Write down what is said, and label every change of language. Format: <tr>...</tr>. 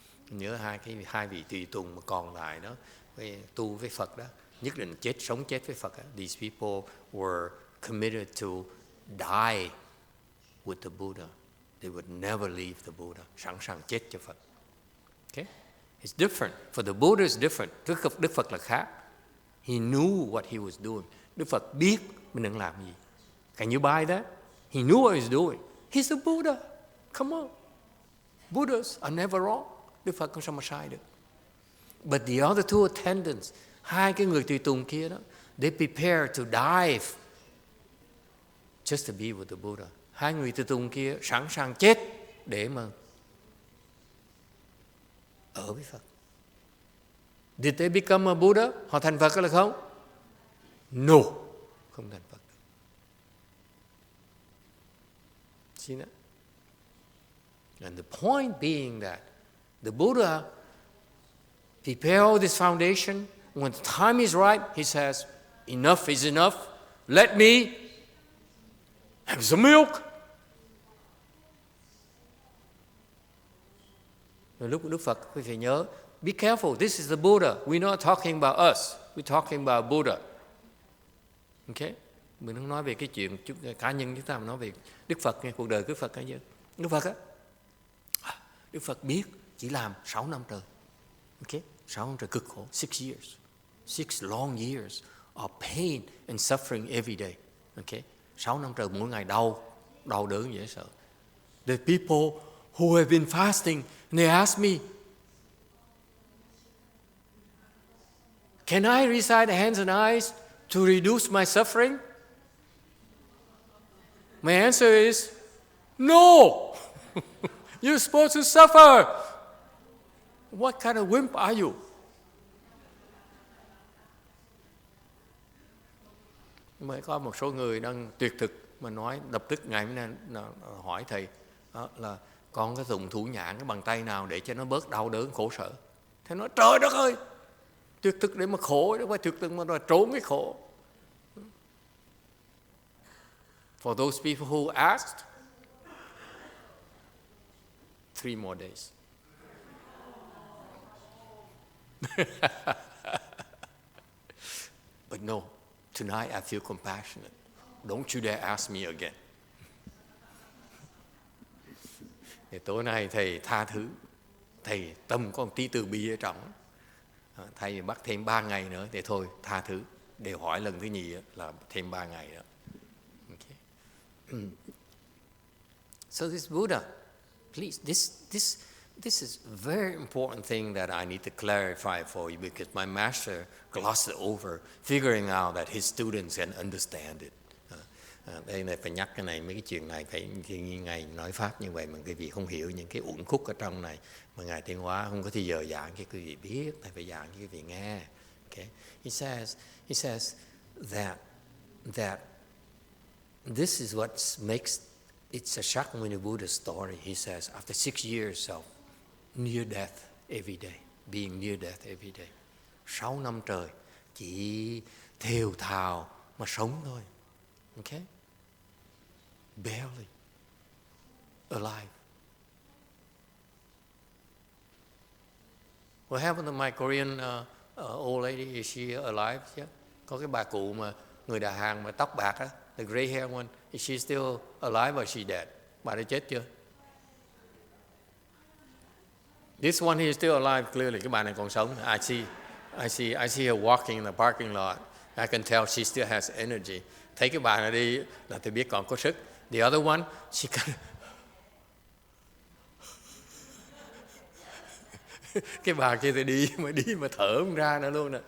<vi>Nhớ hai vị tùy tùng mà còn lại đó, tu với Phật đó, nhất định sống chết với Phật đó.</vi> <en>These people were committed to die with the Buddha. They would never leave the Buddha.</en> <vi>Sẵn sàng chết cho Phật.</vi> <en>Okay? It's different. For the Buddha is different.</en> <vi>Đức Phật là khác.</vi> <en>He knew what he was doing.</en> <vi>Đức Phật biết mình đang làm gì.</vi> <en>Can you buy that? He knew what he was doing. He's a Buddha. Come on. Buddhas are never wrong.</en> <vi>Đức Phật không sao mà sai được.</vi> <en>But the other two attendants,</en> <vi>hai cái người tùy tùng kia đó,</vi> <en>they prepared to die just to be with the Buddha.</en> <vi>Hai người tùy tùng kia sẵn sàng chết để mà ở với Phật.</vi> <en>Did they become a Buddha?</en> <vi>Họ thành Phật hay là không? No, không thành Phật.</vi> <en>See that? And the point being that the Buddha prepared all this foundation. When the time is right, he says, enough is enough. Let me have some milk.</en> <vi>Lúc Đức Phật, quý vị nhớ,</vi> <en>be careful, this is the Buddha. We're not talking about us. We're talking about Buddha. Okay?</en> <vi>Mình không nói về cái chuyện cá nhân chúng ta, mà nói về Đức Phật, nghe cuộc đời Đức Phật hay chưa? Đức Phật á, Đức Phật biết chỉ làm 6 năm trời. Okay? 6 năm trời cực khổ,</vi> <en>6 years. 6 long years of pain and suffering every day. Okay?</en> <vi>6 năm trời mỗi ngày đau đớn dễ sợ.</vi> <en>The people who have been fasting, they ask me, can I recite the hands and eyes to reduce my suffering? My answer is, no! You're supposed to suffer! What kind of wimp are you?</en> <vi>Mới có một số người đang tuyệt thực mà nói, lập tức ngày hôm nay hỏi thầy là con có dùng thủ nhãn cái bàn tay nào để cho nó bớt đau đớn khổ sở. Thầy nói trời đất ơi, tuyệt thực để mà khổ, không phải tuyệt thực mà trốn cái khổ.</vi> <en>For those people who asked, 3 more days. But no, tonight I feel compassionate. Don't you dare ask me again.</en> <vi>Thì tối nay thầy tha thứ, thầy tâm có một tí từ bi ở trong. Thầy bắt thêm 3 ngày nữa thì thôi tha thứ. Đều hỏi lần thứ nhì là thêm 3 ngày nữa.</vi> <en>Okay. So this Buddha, please, this is a very important thing that I need to clarify for you because my master glossed it over, figuring out that his students can understand it.</en> <vi>Đây này phải nhắc cái này, mấy cái chuyện này phải như Ngài nói pháp như vậy mà quý vị không hiểu những cái uẩn khúc ở trong này mà Ngài Tiến Hóa không có thì giờ giảng cho quý vị biết, Thầy phải giảng cho quý vị nghe.</vi> <en>Okay? He says that this is what makes it's a Shakyamuni Buddha story. He says after 6 years of near death every day, being near death every day,</en> <vi>6 năm trời chỉ thều thào mà sống thôi.</vi> <en>Okay? Barely alive. What happened to my Korean old lady? Is she alive? Yeah.</en> <vi>Có cái bà cụ mà người Đà Hàn mà tóc bạc á,</vi> <en>the gray hair one. Is she still alive or she dead?</en> <vi>Bà đã chết chưa?</vi> <en>This one he is still alive clearly.</en> <vi>Cái bà này còn sống.</vi> <en>I see her walking in the parking lot. I can tell she still has energy.</en> <vi>Thấy cái bà này đi là tôi biết còn có sức.</vi> <en>The other one, she</en> <vi>cái bà kia thì đi mà thở không ra nữa luôn.</vi>